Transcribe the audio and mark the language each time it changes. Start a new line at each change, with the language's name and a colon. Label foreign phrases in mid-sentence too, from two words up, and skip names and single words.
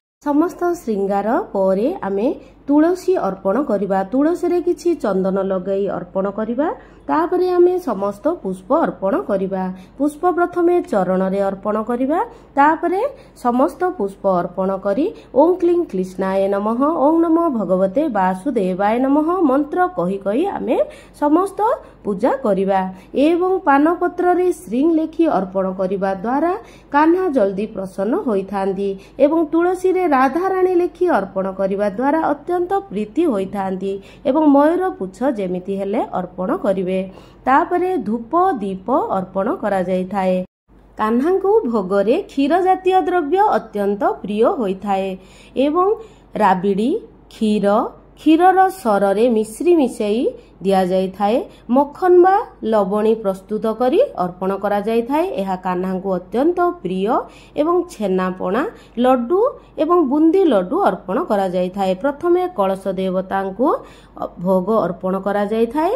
Odia: ସମସ୍ତ ଶୃଙ୍ଗାର ପରେ ଆମେ ତୁଳସୀ ଅର୍ପଣ କରିବା। ତୁଳସୀ ରେ କିଛି ଚନ୍ଦନ ଲଗାଇ ଅର୍ପଣ କରିବା। ତାପରେ ଆମେ ସମସ୍ତ ପୁଷ୍ପ ଅର୍ପଣ କରିବା। ପୁଷ୍ପ ପ୍ରଥମେ ଚରଣ ରେ ଅର୍ପଣ କରିବା। ତାପରେ ସମସ୍ତ ପୁଷ୍ପ ଅର୍ପଣ କରି
Sanskrit: ओं क्लीं कृष्णाय नमः, ओं नमो भगवते वासुदेवाय नमः
Odia: ମନ୍ତ୍ର କହି କହି ଆମେ ସମସ୍ତ ପୂଜା କରିବା। ଏବଂ ପାନପତ୍ର ରେ ଶ୍ରୀଂ ଲେଖି ଅର୍ପଣ କରିବା ଦ୍ୱାରା କାହ୍ନା ଜଲଦି ପ୍ରସନ୍ନ ହୋଇଥାନ୍ତି। ଏବଂ ତୁଳସୀ ରେ ରାଧା ରାଣୀ ଲେଖି ଅର୍ପଣ କରିବା ଦ୍ୱାରା ଅତ୍ୟନ୍ତ ପ୍ରୀତି ହୋଇଥାନ୍ତି। ଏବଂ ମୟୂର ପୁଚ୍ଛ ଯେମିତି ହେଲେ ଅର୍ପଣ କରିବେ। ତାପରେ ଧୂପ ଦୀପ ଅର୍ପଣ କରା ଯାଇ ଥାଏ। କାହ୍ନାଙ୍କୁ ଭୋଗରେ କ୍ଷୀର ଜାତୀୟ ଦ୍ରବ୍ୟ ଅତ୍ୟନ୍ତ ପ୍ରିୟ ହୋଇଥାଏ। ଏବଂ ରାବିଡ଼ି କ୍ଷୀର କ୍ଷୀରର ସରରେ ମିଶ୍ରୀ ମିଶାଇ ଦିଆ ଯାଇ ଥାଏ। ମକ୍ଖନ ବା ଲବଣୀ ପ୍ରସ୍ତୁତ କରି ଅର୍ପଣ କରା ଯାଇ ଥାଏ। ଏହା କାହ୍ନାଙ୍କୁ ଅତ୍ୟନ୍ତ ପ୍ରିୟ। ଏବଂ ଛେନାପଣା ଲଡ୍ଡୁ ଏବଂ ବୁନ୍ଦି ଲଡ୍ଡୁ ଅର୍ପଣ କରା ଯାଇ ଥାଏ। ପ୍ରଥମେ କଳସ ଦେବତାଙ୍କୁ ଭୋଗ ଅର୍ପଣ କରା ଯାଇ ଥାଏ।